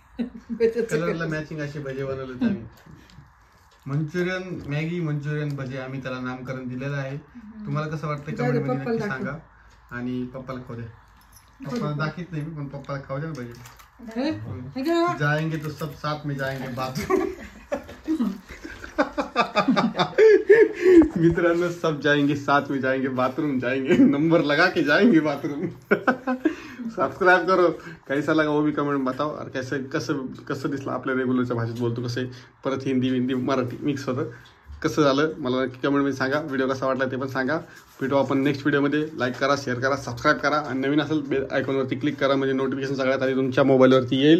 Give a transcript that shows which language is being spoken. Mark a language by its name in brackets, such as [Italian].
[Marathi] कलरला matching असे भजे बनवले आम्ही. मंचुरियन मॅगी मंचुरियन भजे आम्ही त्याला नामकरण दिलेलं आहे. तुम्हाला कसं वाटतं कमेंट मध्ये नक्की सांगा आणि पप्पाला खाऊ द्या. पप्पाला दाखवत नाही पण पप्पाला खाऊ द्या भजे. [Hindi] जाएंगे तो सब साथ में जाएंगे बाथरूम. मित्रांनो सब जाएंगे साथ में जाएंगे बाथरूम जाएंगे नंबर लगा के जाएंगे बाथरूम. सब्सक्राइब करो. कैसा लगा वो भी कमेंट बताओ. और कैसे [Marathi] कसं दिसलं आपल्या रेग्युलरच्या भाषेत बोलतो कसे परत हिंदी मराठी मिक्स होतं कसं झालं मला नक्की कमेंटमध्ये सांगा. व्हिडिओ कसा वाटला ते पण सांगा. भेटू आपण नेक्स्ट व्हिडिओमध्ये. लाईक करा शेअर करा सबस्क्राईब करा आणि नवीन असेल बेल आयकॉनवरती क्लिक करा म्हणजे नोटिफिकेशन सगळ्यात आधी तुमच्या मोबाईलवरती येईल.